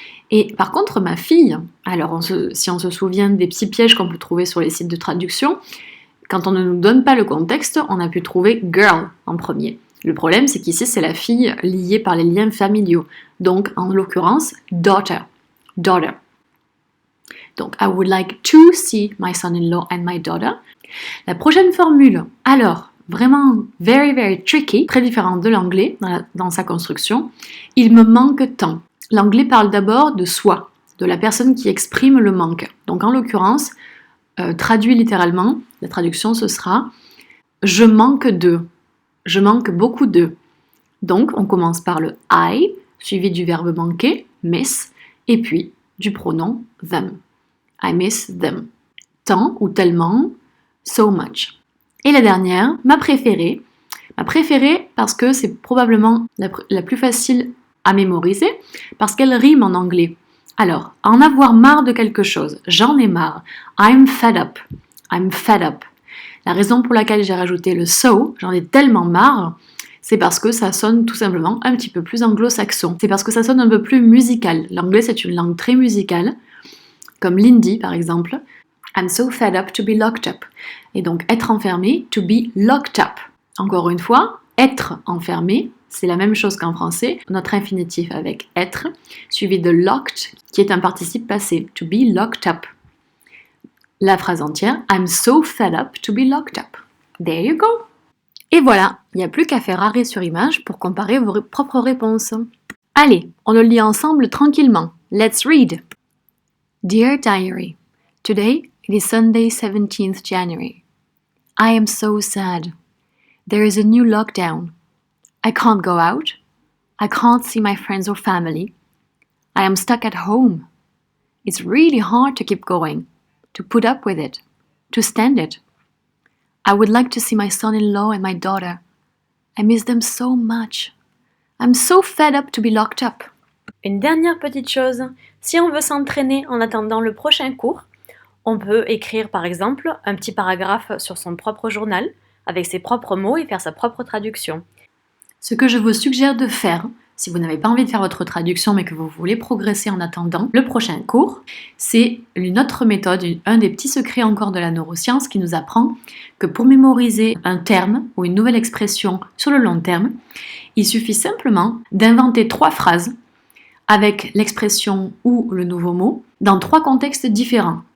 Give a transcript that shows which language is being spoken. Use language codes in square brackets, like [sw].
[fr] Et par contre, ma fille, alors si on se souvient des petits pièges qu'on peut trouver sur les sites de traduction, quand on ne nous donne pas le contexte, on a pu trouver girl en premier. Le problème, c'est qu'ici, c'est la fille liée par les liens familiaux. Donc, en l'occurrence, daughter. Daughter. [en] Donc, I would like to see my son-in-law and my daughter. [fr] La prochaine formule, alors, vraiment [en] very, very tricky, [fr] très différente de l'anglais dans sa construction. Il me manque tant. L'anglais parle d'abord de soi, de la personne qui exprime le manque. Donc, en l'occurrence, traduit littéralement, la traduction, ce sera « je manque de ». Je manque beaucoup de. Donc, on commence par le I, suivi du verbe manquer, miss, et puis du pronom them. [en] I miss them. [fr] Tant ou tellement, [en] so much. [fr] Et la dernière, ma préférée. Ma préférée parce que c'est probablement la plus facile à mémoriser, parce qu'elle rime en anglais. Alors, en avoir marre de quelque chose, j'en ai marre. [en] I'm fed up. I'm fed up. [fr] La raison pour laquelle j'ai rajouté le so, j'en ai tellement marre, c'est parce que ça sonne tout simplement un petit peu plus anglo-saxon. C'est parce que ça sonne un peu plus musical. L'anglais, c'est une langue très musicale, comme l'hindi par exemple. [en] I'm so fed up to be locked up. [fr] Et donc, être enfermé, [en] to be locked up. [fr] Encore une fois, être enfermé, c'est la même chose qu'en français. Notre infinitif avec être, suivi de locked, qui est un participe passé, [en] to be locked up. [fr] La phrase entière, [en] I'm so fed up to be locked up. There you go. [fr] Et voilà, il n'y a plus qu'à faire arrêt sur image pour comparer vos propres réponses. Allez, on le lit ensemble tranquillement. [en] Let's read. Dear Diary, today it is Sunday 17th January. I am so sad. There is a new lockdown. I can't go out. I can't see my friends or family. I am stuck at home. It's really hard to keep going. To put up with it, to stand it. I would like to see my son-in-law and my daughter. I miss them so much. I'm so fed up to be locked up. [fr] Une dernière petite chose, si on veut s'entraîner en attendant le prochain cours, on peut écrire par exemple un petit paragraphe sur son propre journal, avec ses propres mots et faire sa propre traduction. Ce que je vous suggère de faire, si vous n'avez pas envie de faire votre traduction mais que vous voulez progresser en attendant le prochain cours, c'est une autre méthode, un des petits secrets encore de la neuroscience qui nous apprend que pour mémoriser un terme ou une nouvelle expression sur le long terme, il suffit simplement d'inventer 3 phrases avec l'expression ou le nouveau mot dans 3 contextes différents.